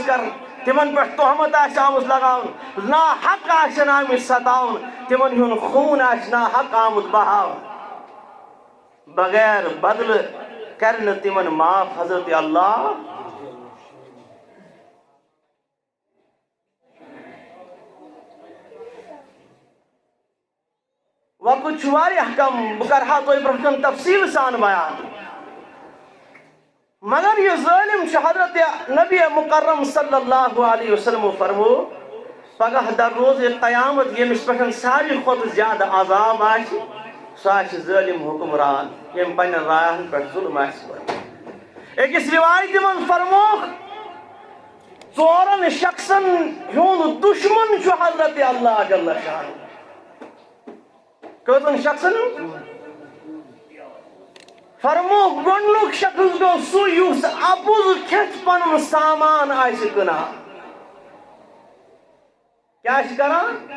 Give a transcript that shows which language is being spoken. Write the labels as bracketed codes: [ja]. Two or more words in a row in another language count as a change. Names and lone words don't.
[ks] کرنہٕ تِمن پٮ۪ٹھ تہمت آسہِ آمٕژ لگاونہٕ ناحق آسن آمٕتۍ ستاونہٕ تِمن ہُنٛد خوٗن آسہِ ناحق آمُت بہاونہٕ بغیر بدلہٕ کرِ نہٕ تِمن معاف حضرت اللہ وقت چھُ واریاہ کم بہٕ کرٕہا تۄہہِ برونٛہہ کُن تفصیٖل سان بیان مگر یہ ظٲلم چھُ حضرت نبی مکرم [ar] صلی اللہ علیہ وسلم [ks] فرمو پگاہ در روز قیامت ییٚمِس پٮ۪ٹھ ساروی کھۄتہٕ زیادٕ عذاب آسہِ سُہ آسہِ ظٲلم حُکمران ییٚمۍ پننٮ۪ن رایہن پٮ۪ٹھ ظُلم آسہِ کوٚرمُت أکِس رِوایتہِ منٛز فرموکھ ژورن شخصن ہُنٛد دُشمن چھُ حضرت اللہ [ar] جل شانہ [ks] کٔژن شخصن فرموکھ گۄڈنیُک شخص گوٚو سُہ یُس اَپُز کھٮ۪تھ پنُن سامان آسہِ کٕنان کیٛاہ آسہِ کران